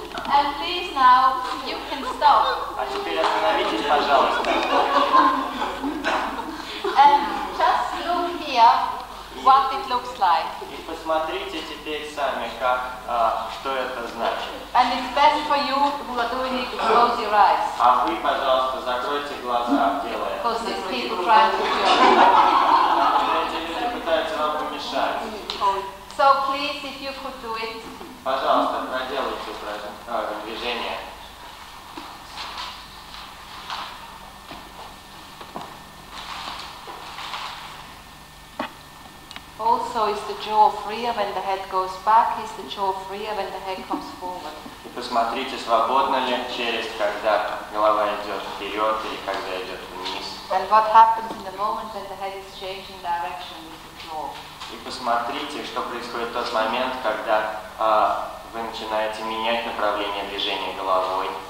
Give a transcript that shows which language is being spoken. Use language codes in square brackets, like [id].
[en] And please now, you can stop. [ru] А теперь остановитесь, пожалуйста. [en] And just look here what it looks like. [ru] И посмотрите теперь сами, что это значит. [en] And it's best for you who are doing it to close your eyes. [ru] А вы, пожалуйста, закройте глаза, делая это. [en] Because these people trying to do it. [ru] Эти люди пытаются вам помешать. [en] So please, if you could do it. [ru] Пожалуйста, проделайте движение. [en] Also, is the jaw freer when the head goes back? Is the jaw freer when the head comes forward? [ru] И посмотрите, свободна ли челюсть, когда голова идет вперед или когда идет вниз. [en] And what happens in the moment when the head is changing direction with the jaw? [ru] И посмотрите, что происходит в тот момент, когда вы начинаете менять направление движения головой.